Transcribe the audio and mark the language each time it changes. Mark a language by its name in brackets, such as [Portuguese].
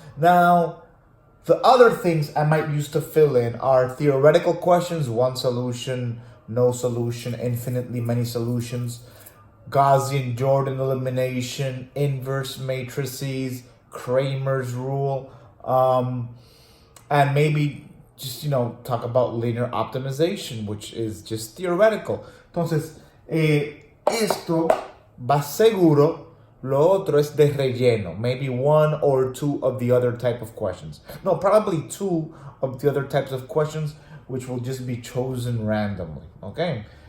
[English] Now, the other things I might use to fill in are theoretical questions, one solution, no solution, infinitely many solutions, Gaussian-Jordan elimination, inverse matrices, Kramer's rule, and maybe just, talk about linear optimization, which is just theoretical. [Spanish] Entonces, esto va seguro, lo otro es de relleno. [English] Maybe one or two of the other type of questions. No, probably two of the other types of questions, which will just be chosen randomly. Okay?